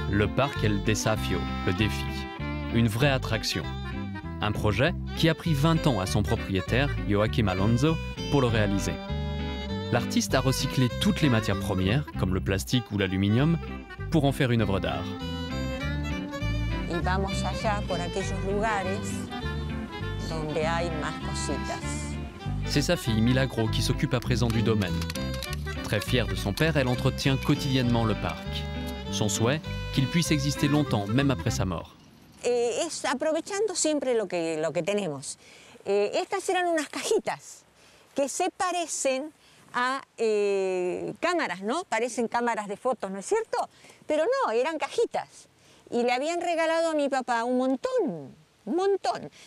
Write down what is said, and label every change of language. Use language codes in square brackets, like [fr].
[fr] Le parc El Desafio, le défi. Une vraie attraction. Un projet qui a pris 20 ans à son propriétaire, Joaquim Alonso, pour le réaliser. L'artiste a recyclé toutes les matières premières, comme le plastique ou l'aluminium, pour en faire une œuvre d'art. [es] Y vamos allá por aquellos lugares donde hay más cositas. [fr] C'est sa fille Milagro qui s'occupe à présent du domaine. Très fière de son père, elle entretient quotidiennement le parc. Son souhait, qu'il puisse exister longtemps, même après sa mort. [es] Es aprovechando siempre lo que tenemos. Estas eran unas cajitas que se parecen a cámaras, ¿no? Parecen cámaras de fotos, ¿no es cierto? Pero no, eran cajitas. Y le habían regalado a mi papá un montón.